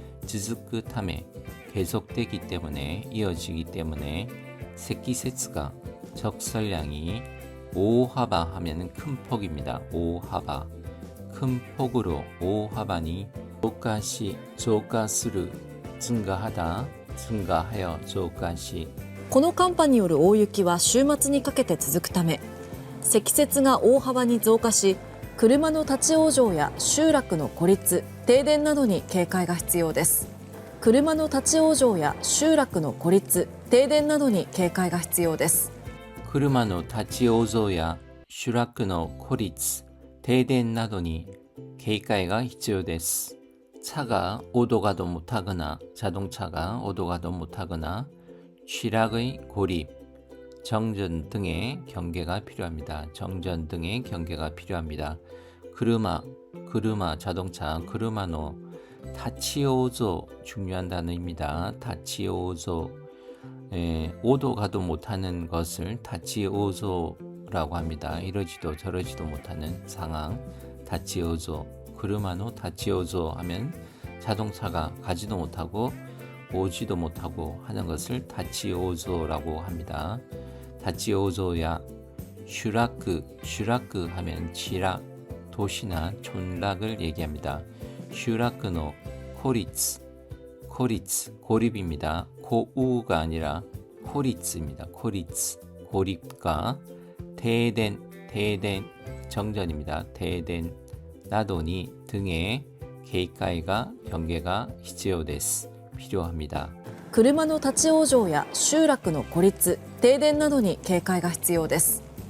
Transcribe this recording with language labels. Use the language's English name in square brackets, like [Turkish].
[Korean] 쯔즈크타메 계속되기 때문에 이어지기 때문에 세키세츠가 적설량이 오하바 하면은 큰 폭입니다. 오하바 큰 폭으로 오하바니 조가스루 증가하여 조가시 [Japanese] この寒波による大雪は週末にかけて続くため、積雪が大幅に増加し、車の立ち往生や集落の孤立、停電などに警戒が必要です。車の立ち往生や集落の孤立、停電などに警戒が必要です。車の立ち往生や集落の孤立、停電などに警戒が必要です。 [Korean] 차가 오도가도 못하거나 자동차가 오도가도 못하거나 취락의 고립, 정전 등의 경계가 필요합니다. 정전 등의 경계가 필요합니다. 그르마, 자동차, 그르마노, 타치오조 중요한 단어입니다. 타치오조, 오도가도 못하는 것을 타치오조라고 합니다. 이러지도 저러지도 못하는 상황, 타치오조. 그르마노 타치오조 하면 자동차가 가지도 못하고 오지도 못하고 하는 것을 타치오조라고 합니다. 타치오조야 슈라크 하면 지락, 도시나 촌락을 얘기합니다. 슈라크노 코리츠, 고립입니다. 고우가 아니라 코리츠입니다. 코리츠, 고립과停電, 정전입니다. 停電 나도니 등의警戒が 경계가 [Japanese] 必要です。 [Korean] 필요합니다. [Japanese] 車の立ち往生や集落の孤立、停電などに警戒が必要です。